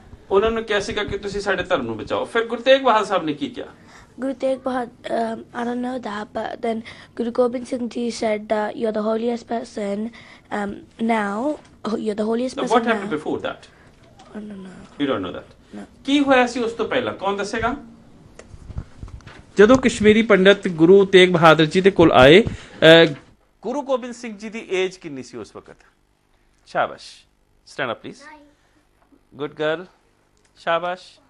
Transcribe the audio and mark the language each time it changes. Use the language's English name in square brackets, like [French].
[Punjabi] ਉਹਨਾਂ ਨੂੰ ਕਿਹਾ ਸੀਗਾ ਕਿ ਤੁਸੀਂ ਸਾਡੇ ਧਰਮ ਨੂੰ ਬਚਾਓ ਫਿਰ ਗੁਰੂ ਤੇਗ ਬਹਾਦਰ ਸਾਹਿਬ ਨੇ ਕੀ ਕਿਹਾ [English] Guru Tegh Bahadur, I don't know that, but then Guru Gobind Singh Ji said that you're the holiest person now. You're the holiest person now. What happened before that? I don't know. You don't know that? No. [Punjabi] ਕੀ ਹੋਇਆ ਸੀ ਉਸ ਤੋਂ ਪਹਿਲਾਂ ਕੌਣ ਦੱਸੇਗਾ ਜਦੋਂ ਕਸ਼ਮੀਰੀ ਪੰਡਤ ਗੁਰੂ ਤੇਗ ਬਹਾਦਰ ਜੀ ਦੇ ਕੋਲ ਆਏ ਗੁਰੂ ਗੋਬਿੰਦ ਸਿੰਘ ਜੀ ਦੀ ਏਜ ਕਿੰਨੀ ਸੀ ਉਸ ਵਕਤ ਸ਼ਾਬਾਸ਼ [English] stand up please good girl [Punjabi] ਸ਼ਾਬਾਸ਼